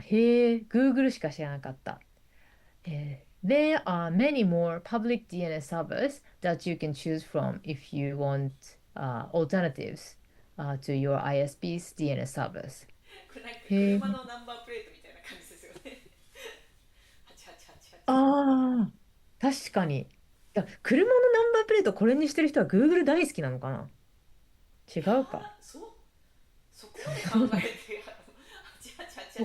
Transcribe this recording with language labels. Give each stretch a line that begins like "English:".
Japanese: へえ、Google しか知らなかった。
English: There are many more public DNS servers that you can choose from if you want alternatives to your ISP's DNS servers.
Japanese: これなんかへえ。車のナンバープレートみたいな感じですよね。 8888。ああ、確かに。車のナンバープレートこれにしてる人は Google 大好きなのかな。違いやうか。ー、そこまで考えて8888にする